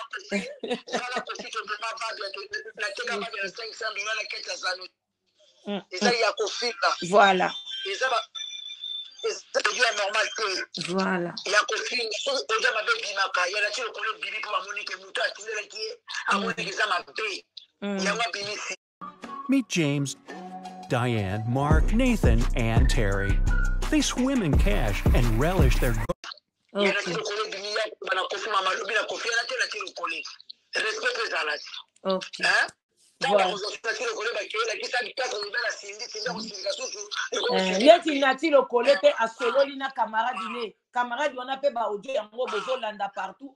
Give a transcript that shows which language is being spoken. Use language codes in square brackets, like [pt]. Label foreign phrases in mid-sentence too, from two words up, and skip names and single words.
[ln] eza ya kofinga voilà eza normal te voilà ya kofinga oza mabe bimaka ya nati lokolo bibi mpo bamoni ke moto atindelaki ye amoni eza mabe yango abimisi. [en] Meet James, Diane, Mark, Nathan, and Terry. They swim in cash and relish their [ln] yeti nati lokole mpe asololi na camarade ne camarade wana mpe baaudio yango bozolanda partout